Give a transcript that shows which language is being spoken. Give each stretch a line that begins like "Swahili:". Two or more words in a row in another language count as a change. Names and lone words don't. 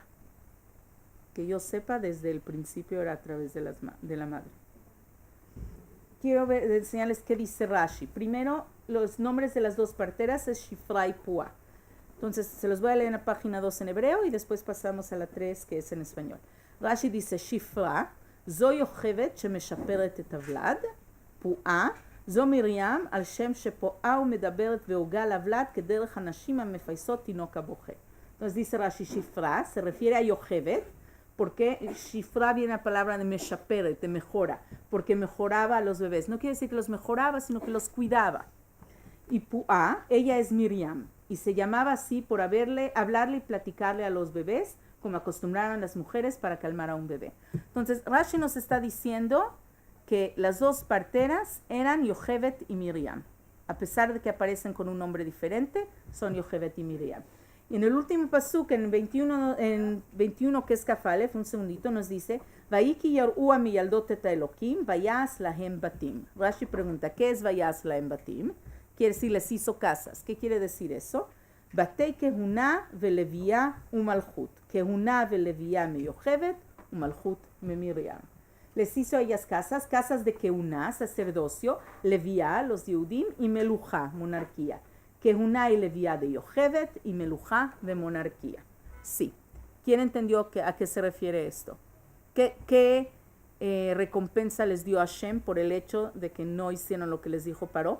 Spanish: Que yo sepa, desde el principio era a través de la madre. Quiero enseñarles qué dice Rashi. Primero, los nombres de las dos parteras es Shifra y Pua. Entonces, se los voy a leer en la página 2 en hebreo y después pasamos a la 3, que es en español. Rashi dice, Shifra,
Hebrew: זו יוכבד שמשפרת את הוולד, פועה, זו מרים על שם שפועה ומדברת והוגה לוולד כדרך הנשים המפייסות תינוק הבוכה.
Spanish: Entonces dice Rashi, Shifra, se refiere a Yochebed, porque Shifra viene la palabra de meshaperet, de mejora, porque mejoraba a los bebés. No quiere decir que los mejoraba, sino que los cuidaba. Y Pu'a, ella es Miriam, y se llamaba así por hablarle y platicarle a los bebés, como acostumbraron las mujeres para calmar a un bebé. Entonces, Rashi nos está diciendo que las dos parteras eran Yochebed y Miriam. A pesar de que aparecen con un nombre diferente, son Yochebed y Miriam. Y en el último pasuk, en 21 que es Kafalef, un segundito, nos dice,
Hebrew: ותיראן המילדת את האלהים ויעש להם בתים.
Spanish: Rashi pregunta, ¿qué es
Hebrew: ויעש להם בתים?
Spanish: Quiere decir, les hizo casas. ¿Qué quiere decir eso?
Hebrew: בתי כהונה ולויה ומלכות. כהונה ולויה מיוכבד ומלכות ממרים.
Spanish: Les hizo a ellas casas de kehuna, sacerdocio, levia, los Yehudim, y meluja, monarquía. Kehuna y levia de Yochebed y meluja de monarquía. Sí. ¿Quién entendió a qué se refiere esto? ¿Qué recompensa les dio Hashem por el hecho de que no hicieron lo que les dijo Paró?